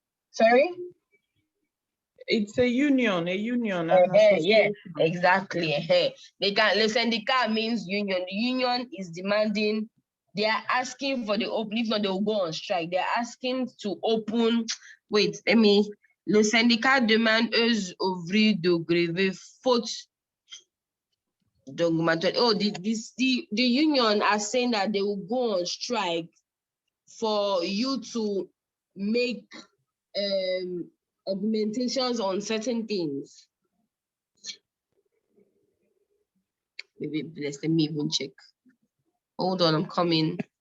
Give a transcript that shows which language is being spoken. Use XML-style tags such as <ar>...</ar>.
<en>Sorry? It's a union, an Yeah, association. exactly. They can. Le syndicat means union. The union is demanding. They are asking for the open. If not, they will go on strike. They are asking to open. Wait, let me.</en> <fr>Le syndicat demande aux ouvriers de grève faute d'augmentation.</fr> <en>Oh, the union are saying that they will go on strike for you to make augmentations on certain things. Maybe let me even check. Hold on, I'm coming.</en>